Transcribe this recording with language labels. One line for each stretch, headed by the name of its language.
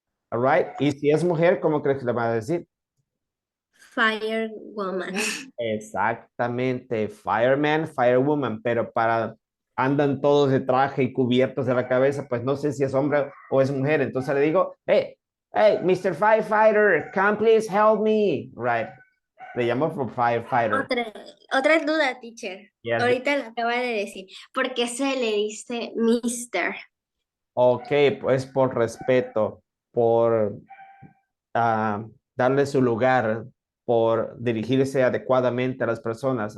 English: All right.
Spanish: Y si es mujer, ¿cómo crees que le vas a decir?
English: Firewoman.
Spanish: Exactamente, fireman, firewoman, pero andan todos de traje y cubiertos de la cabeza, pues no sé si es hombre o es mujer, entonces le digo, hey, Mr.
English: Firefighter, come please help me, right?
Spanish: Le llamo por firefighter. Otra duda, teacher.
English: Yes.
Spanish: Ahorita lo acaba de decir. ¿Por qué se le dice Mister? Ok, pues por respeto, por darle su lugar, por dirigirse adecuadamente a las personas.